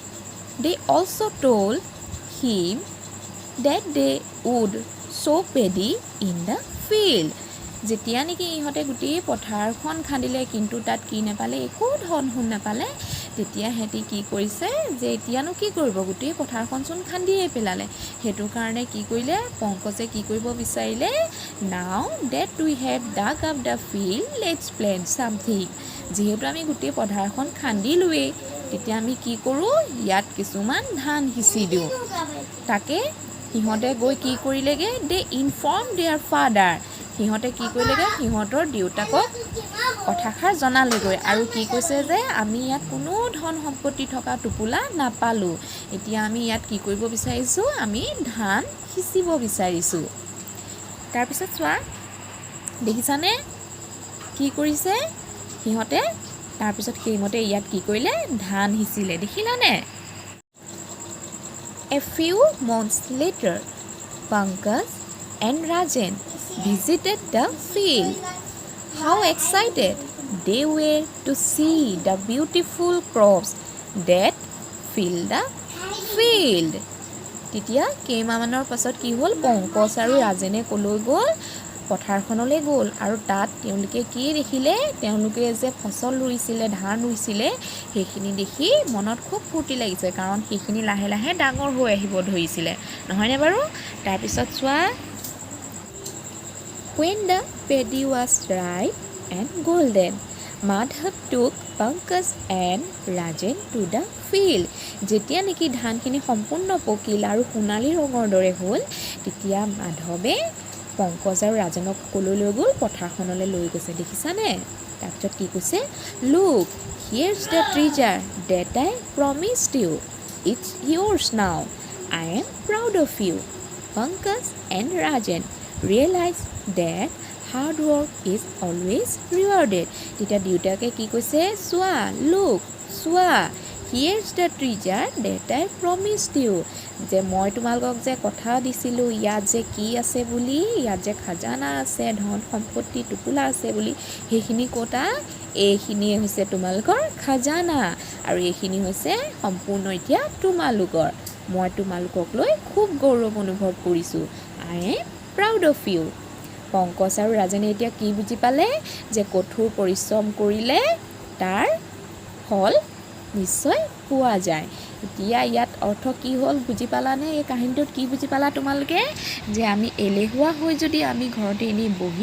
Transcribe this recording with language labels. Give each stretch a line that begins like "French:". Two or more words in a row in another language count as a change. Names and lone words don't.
English: They also told him that they would sow paddy in the field.
Assamese: যেতিয়া নেকি ইহঁতে গোটেই পথাৰখন খান্দিলে কিন্তু তাত কি নাপালে একো ধন সোণ নাপালে তেতিয়া হেঁতি কি কৰিছে যে এতিয়ানো কি কৰিব গোটেই পথাৰখনচোন খান্দিয়ে পেলালে সেইটো কাৰণে কি কৰিলে পংকজে কি কৰিব বিচাৰিলে
English: Now that we have dug up the field, let's plant something.
Assamese: যিহেতু আমি গোটেই পথাৰখন খান্দিলোৱেই তেতিয়া আমি কি কৰোঁ ইয়াত কিছুমান ধান সিঁচি দিওঁ তাকে সিহঁতে গৈ কি কৰিলেগৈ
English: They informed their father.
Assamese: সিহঁতে কি কৰিলেগৈ সিহঁতৰ দেউতাকক কথাষাৰ জনালেগৈ আৰু কি কৈছে যে আমি ইয়াত কোনো ধন সম্পত্তি থকা টোপোলা নাপালোঁ এতিয়া আমি ইয়াত কি কৰিব বিচাৰিছোঁ আমি ধান সিঁচিব বিচাৰিছোঁ তাৰপিছত চোৱা দেখিছানে কি কৰিছে সিহঁতে তাৰপিছত সেইমতে ইয়াত কি কৰিলে ধান সিঁচিলে দেখিলানে
English: A few months later Pankaj and Rajan visited the field. How excited they were to see the beautiful crops that filled the field.
Assamese: তেতিয়া কেইমাহমানৰ পাছত কি হ'ল পংকজ আৰু ৰাজেনে কলৈ গ'ল পথাৰখনলৈ গ'ল আৰু তাত তেওঁলোকে কি দেখিলে তেওঁলোকে যে ফচল ৰুইছিলে ধান ৰুইছিলে সেইখিনি দেখি মনত খুব ফূৰ্তি লাগিছে কাৰণ সেইখিনি লাহে লাহে ডাঙৰ হৈ আহিব ধৰিছিলে নহয়নে বাৰু তাৰপিছত চোৱা
English: When the paddy was ripe and golden, Madhav took Pankaj and Rajan to the field.
Assamese: যেতিয়া নেকি ধানখিনি সম্পূৰ্ণ পকিল আৰু সোণালী ৰঙৰ দৰে হ'ল তেতিয়া মাধৱে পংকজ আৰু ৰাজনক কলৈ লৈ গ'ল পথাৰখনলৈ লৈ গৈছে দেখিছানে তাৰপিছত কি কৈছে
English: Look, here's the treasure that I promised you. It's yours now. I am proud of you. Pankaj and Rajan realized that hard work is always rewarded.
Assamese: তেতিয়া দেউতাকে কি কৈছে চোৱা look চোৱা
English: here's the treasure that I promised you
Assamese: যে মই তোমালোকক যে কথা দিছিলোঁ ইয়াত যে কি আছে বুলি ইয়াত যে খাজানা আছে ধন সম্পত্তি টোপোলা আছে বুলি সেইখিনি ক'তা এইখিনিয়ে হৈছে তোমালোকৰ খাজানা আৰু এইখিনি হৈছে সম্পূৰ্ণ এতিয়া তোমালোকৰ মই তোমালোকক লৈ খুব গৌৰৱ অনুভৱ কৰিছোঁ
English: I am proud of you.
Assamese: পংকজ আৰু ৰাজনে এতিয়া কি বুজি পালে যে কঠোৰ পৰিশ্ৰম কৰিলে তাৰ ফল নিশ্চয় পোৱা যায় এতিয়া ইয়াত অৰ্থ কি হ'ল বুজি পালানে এই কাহিনীটোত কি বুজি পালা তোমালোকে যে আমি এলেহুৱা হৈ যদি আমি ঘৰতে এনেই বহি